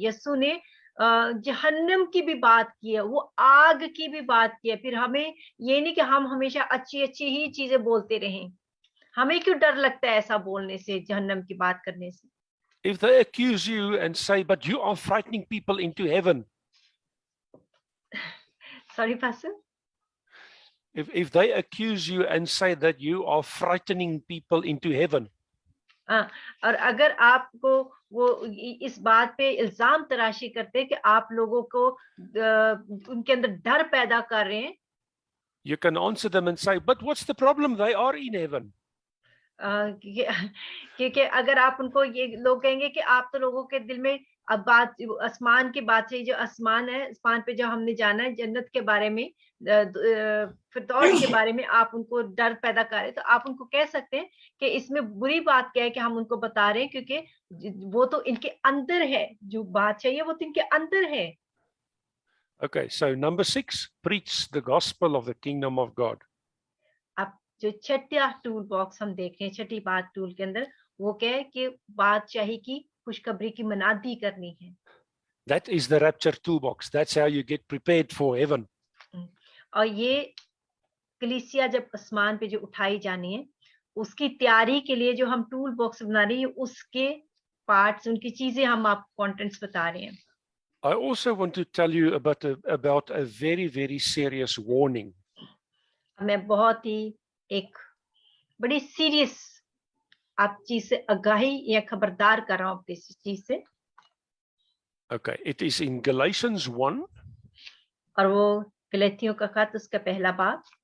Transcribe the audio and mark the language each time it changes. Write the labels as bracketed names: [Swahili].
[Hindi] यीशु ने जहन्नम की भी बात की है, वो आग की भी बात की है। फिर हमें ये नहीं कि हम हमेशा अच्छी अच्छी ही चीजें बोलते रहें। हमें क्यों डर लगता है ऐसा बोलने से, जहन्नम की बात करने से? [English] If they accuse you and say, but you are frightening people into heaven. Sorry pastor. If they accuse you and say that you are frightening people into heaven. [Hindi] और अगर आपको वो इस बात पे इल्जाम तराशी करते हैं कि आप लोगों को उनके अंदर डर पैदा कर रहे हैं, [English] You can answer them and say, but what's the problem? They are in heaven. [Hindi] क्योंकि अगर आप उनको ये लोग कहेंगे कि आप तो लोगों के दिल में अब बात आसमान की बात है, जो आसमान है, आसमान पे जो हमने जाना है, जन्नत के बारे में, फिरदौस के बारे में आप उनको डर पैदा कर रहे हैं, तो आप उनको कह सकते हैं कि इसमें बुरी बात क्या है कि हम उनको बता रहे हैं, क्योंकि वो तो इनके अंदर है, जो बात चाहिए वो तो इनके अंदर है। [English] Okay, so number 6, preach the gospel of the kingdom of God. [Hindi] अब जो छठा टूल बॉक्स हम देख रहे हैं, छठी बात टूल के अंदर, वो क्या है कि बादशाही की खुशखबरी की मनादी करनी है। [English] That is the rapture toolbox. That's how you get prepared for heaven. [Hindi] और ये कलीसिया जब आसमान पे जो उठाई जानी है, उसकी तैयारी के लिए जो हम टूल बॉक्स बना रहे हैं, उसके पार्ट्स, उनकी चीजें हम आपको कंटेंट्स बता रहे हैं। [English] I also want to tell you about a very, very serious warning. [Hindi] मैं बहुत ही एक बड़ी सीरियस आप चीज से आगाही या खबरदार कर रहा हूँ इस चीज से। [English] Okay, it is in Galatians 1, [Hindi] और वो गलतियों का खत उसका पहला बाब,